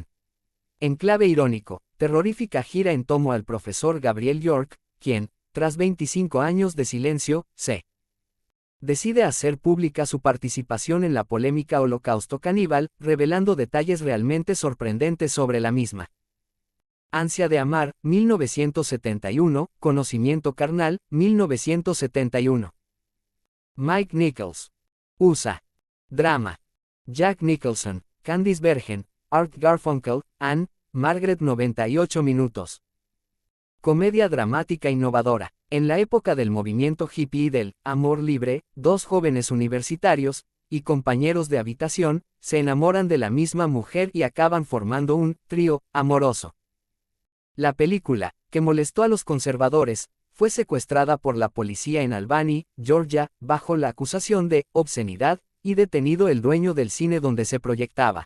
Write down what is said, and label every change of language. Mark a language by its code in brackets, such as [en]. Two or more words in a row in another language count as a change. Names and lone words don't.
[es] En clave irónico, terrorífica gira en tomo al profesor Gabriel York, quien, tras 25 años de silencio, decide hacer pública su participación en la polémica Holocausto Caníbal, revelando detalles realmente sorprendentes sobre la misma. Ansia de amar, 1971, Conocimiento carnal, 1971. Mike Nichols. USA. Drama. Jack Nicholson, Candice Bergen, Art Garfunkel, Anne, Margaret. 98 minutos. Comedia dramática innovadora. En la época del movimiento hippie y del amor libre, dos jóvenes universitarios, y compañeros de habitación, se enamoran de la misma mujer y acaban formando un trío amoroso. La película, que molestó a los conservadores, fue secuestrada por la policía en Albany, Georgia, bajo la acusación de obscenidad, y detenido el dueño del cine donde se proyectaba.